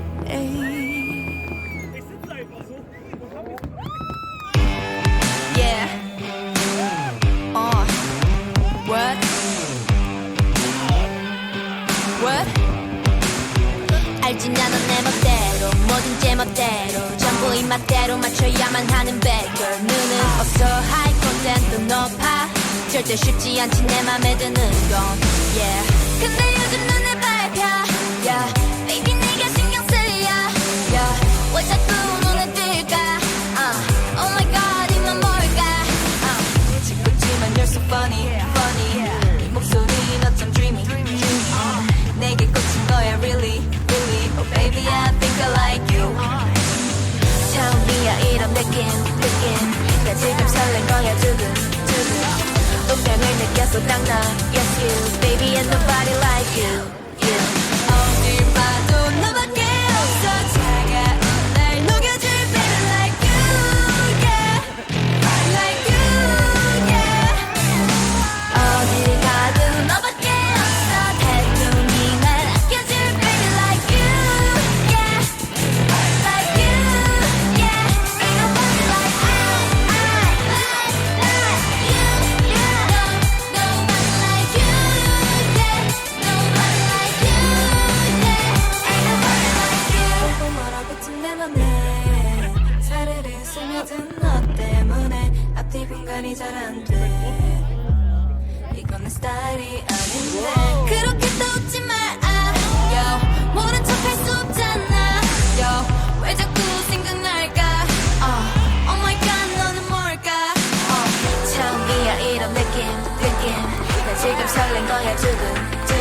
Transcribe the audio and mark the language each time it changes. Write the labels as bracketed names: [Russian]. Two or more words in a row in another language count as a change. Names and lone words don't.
[English] Yeah. What? What? [Korean] 알지 나는 내 맘대로 뭐든 제 맘대로 전부 입맛대로 맞춰야만 하는 [English] bad girl [Korean] 눈은 없어 [English] high content [Korean] 도 높아 절대 쉽지 않지 내 맘에 드는 건 yeah. 근데 요즘 눈에 밟혀 yeah. Baby 네가 신경 쓰여 yeah. 왜 자꾸 눈에 띌까 [English] Oh my god [Korean] 이만 뭘까 짓궂지만 [English] you're so funny funny [Korean] 이 목소리는 어쩜 dreamy 내게 꽂힌 거야 [English] really really Oh baby I think I like you [Korean] 처음이야 이런 느낌 나 지금 설렌 거야 두근두근 운명을 느껴서 딱 나 [English] Yes you baby and nobody like you [Korean] 어딜 봐도 너밖에 없어 차가운 날 녹여줄 [English] baby like you yeah like you yeah [Korean] 어딜 가도 너밖에 없어 태동이 날 아껴줄 [English] baby like you yeah like you yeah ain't nobody like you nobody like you yeah nobody like you yeah ain't nobody like you [Korean] 또 뭐라고쯤 내 맘에 사르르 스며든 너 때문에 앞뒤 분간이 잘 안돼 이건 내 스타일이 아닌데 그렇게 또 웃지 마 yo. 모른 척 할 수 없잖아 yo. 왜 자꾸 생각날까 [English] Oh my god [Korean] 너는 뭘까 처음이야 이런 느낌 나 지금 설렌 거야 두근